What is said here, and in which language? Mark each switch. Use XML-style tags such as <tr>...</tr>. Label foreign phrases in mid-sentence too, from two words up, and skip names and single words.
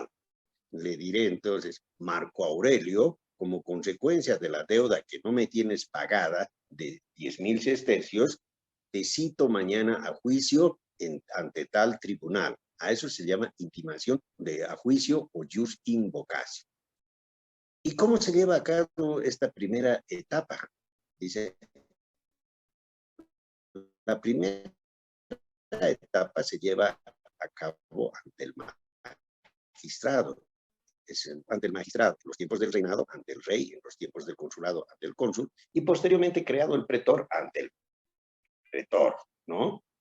<es>Le diré entonces, Marco Aurelio, como consecuencia de la deuda que no me tienes pagada de 10,000 sestercios, te cito mañana a juicio ante tal tribunal. A eso se llama intimación a juicio o</es> <la>jus in vocatio.</la> <es>¿Y cómo se lleva a cabo esta primera etapa? Dice, la primera etapa se lleva a cabo ante el magistrado. Ante el magistrado, en los tiempos del reinado, ante el rey, en los tiempos del consulado, ante el cónsul, y posteriormente creado el pretor ante el pretor, ¿no?</es>